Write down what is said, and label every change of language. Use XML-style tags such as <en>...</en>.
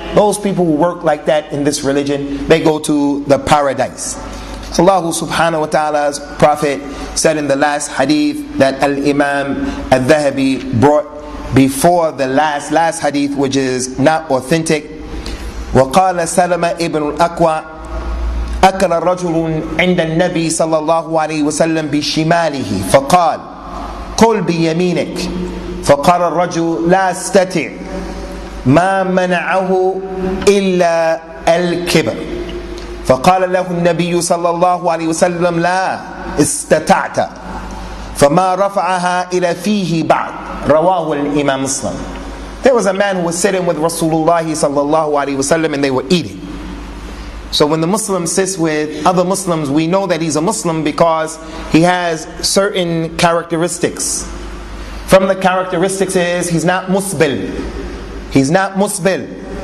<en>Those people who work like that in this religion, they go to the paradise. Allah subhanahu wa ta'ala's Prophet said in the last hadith that Al-Imam al-Dhahabi brought before the last hadith, which is not authentic.</en> <ar>وقال سلمة ابن الأكوى أكل رجل عند النبي صلى الله عليه وسلم بشماله فقال قل بيمينك فقال الرجل لا أستطيع ما منعه إلا الكبر فقال له النبي صلى الله عليه وسلم لا استطعت فما رفعها إلى فيه بعد رواه الإمام مسلم.</ar> <en>There was a man who was sitting with Rasulullah sallallahu alaihi wasallam, and they were eating. So when the Muslim sits with other Muslims, we know that he's a Muslim because he has certain characteristics. From the characteristics is he's not musbil. He's not musbil.</en>